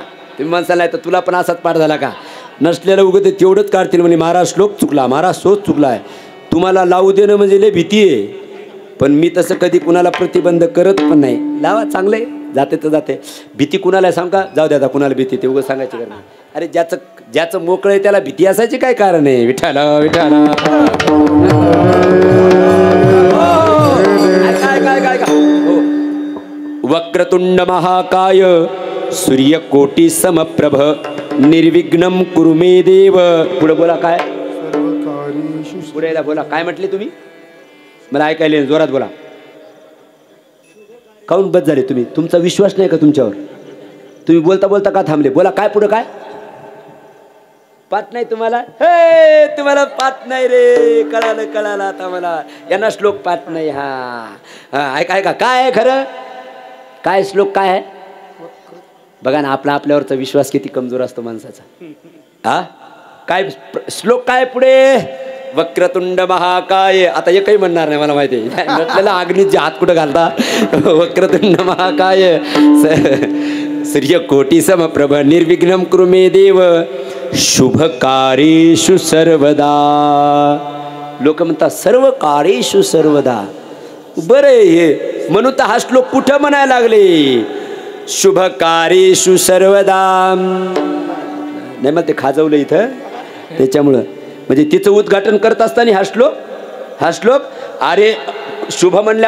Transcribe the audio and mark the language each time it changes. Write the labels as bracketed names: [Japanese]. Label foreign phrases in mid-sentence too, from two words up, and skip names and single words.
[Marathi] तुम्ही म्हणसाल नाही तर तुला पण असाच पाठ झाला का. नसलेलं उगं ते तेवढंच काढतील म्हणे महाराज श्लोक चुकला, महाराज सोच चुकला आहे. तुम्हाला लावू देणं म्हणजे लय भीती आहे, पण मी तसं कधी कुणाला प्रतिबंध करत पण नाही. लावा चांगलं आहे, जाते तर जाते. भीती कुणाला सांग का, जाऊ द्या कुणाला भीती, ते उगं सांगायची गरज नाही. अरे ज्याचं मोकळं आहे त्याला भीती असायची काय कारण आहे. [Sanskrit] विठाला विठाला वक्रतुंड महाकाय सूर्यकोटी समप्रभ निर्विघ्नम कुरु मे देव. [Marathi] पुढे बोला काय, पुढे बोला काय म्हटले तुम्ही, मला ऐकायला जोरात बोला. काऊन बस झाले तुम्ही, तुमचा विश्वास नाही का तुमच्यावर. तुम्ही बोलता बोलता का थांबले. बोला काय पुढे काय. पाठ नाही तुम्हाला. हे तुम्हाला पाठ नाही रे. कळालं आता मला. यांना श्लोक पाठ नाही. हा ऐका काय आहे खरं, काय श्लोक काय आहे. बघा ना, आपल्यावरचा विश्वास किती कमजोर असतो माणसाचा. काय श्लोक काय पुढे. [Sanskrit] वक्रतुंड महाकाय. [Marathi] आता एकही म्हणणार नाही मला माहिती आहे. म्हटलेला अग्नीत हात कुठं घालता. [Sanskrit] वक्रतुंड महाकाय सूर्यकोटी समप्रभ निर्विघ्नं कुरु मे देव शुभ कार्येषु सर्वदा. [Marathi] लोक म्हणतात [Sanskrit] सर्व कार्येषु सर्वदा. [Marathi] बरं हे म्हणून तर हा श्लोक कुठं म्हणायला लागले. [Sanskrit] शुभ कार्येषु सर्वदा. [Marathi] नाही मग ते खाजवलं इथं त्याच्यामुळं, म्हणजे तिचं उद्घाटन करत असताना हा श्लोक अरे शुभ म्हणल्या.